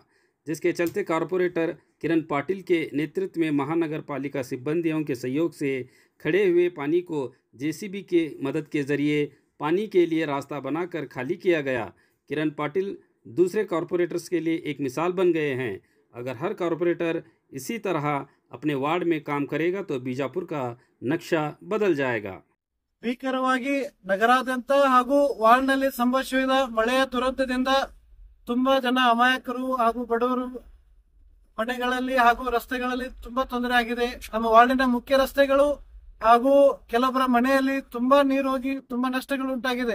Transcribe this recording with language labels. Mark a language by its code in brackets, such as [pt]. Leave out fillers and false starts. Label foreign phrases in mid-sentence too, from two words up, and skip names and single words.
[hi] जिसके चलते कॉरपोरेटर किरण पाटिल के नेतृत्व में महानगर पालिका सिब्बंदियों के सहयोग से खड़े हुए पानी को जेसीबी के मदद के जरिए पानी के लिए रास्ता बनाकर खाली किया गया। किरण पाटिल दूसरे कॉरपोरेटर्स के लिए एक मिसाल बन गए हैं। अगर हर कॉरपोरेटर इसी तरह अपने वार्ड में काम करेगा तो बीजापुर का नक्शा बदल जाएगा। [kn] ಭೀಕರವಾಗಿ ನಗರಾದ್ಯಂತ ಹಾಗೂ ವಾರ್ಡ್ನಲ್ಲಿ ಸಂಭವಿಸಿದ ಮಳೆಯ ದುರಂತದಿಂದ ತುಂಬಾ ಜನ ಅಮಾಯಕರು ಹಾಗೂ ಬಡವರು ಮನೆಗಳಲ್ಲಿ ಹಾಗೂ ರಸ್ತೆಗಳಲ್ಲಿ ತುಂಬಾ ತೊಂದರೆ ಆಗಿದೆ। ನಮ್ಮ ವಾರ್ಡಿನ ಮುಖ್ಯ ರಸ್ತೆಗಳು ಹಾಗೂ ಕೆಲವೊಬ್ಬರ ಮನೆಯಲ್ಲಿ ತುಂಬಾ ನೀರು ಹೋಗಿ ತುಂಬಾ ನಷ್ಟಗಳು ಉಂಟಾಗಿದೆ।